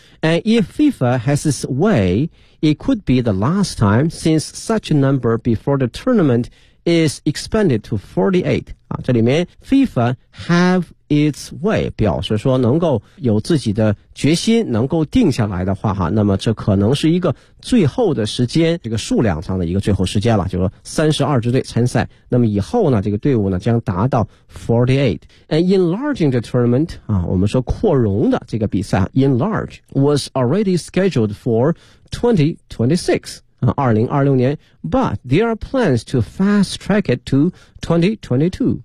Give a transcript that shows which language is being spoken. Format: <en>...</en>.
<en>And if FIFA has its way, it could be the last time since such a number before the tournament is expanded to 48.</en> <zh>啊，这里面</zh> <en>FIFA have its way</en> <zh>表示说能够有自己的决心，能够定下来的话哈，那么这可能是一个最后的时间，这个数量上的一个最后时间了，就是说32支队参赛，那么以后呢这个队伍呢将达到 48.</zh> <en>And enlarging the tournament</en> <zh>啊，我们说扩容的这个比赛</zh> <en>enlarge was already scheduled for 20262026年 but there are plans to fast track it to 2022.</en>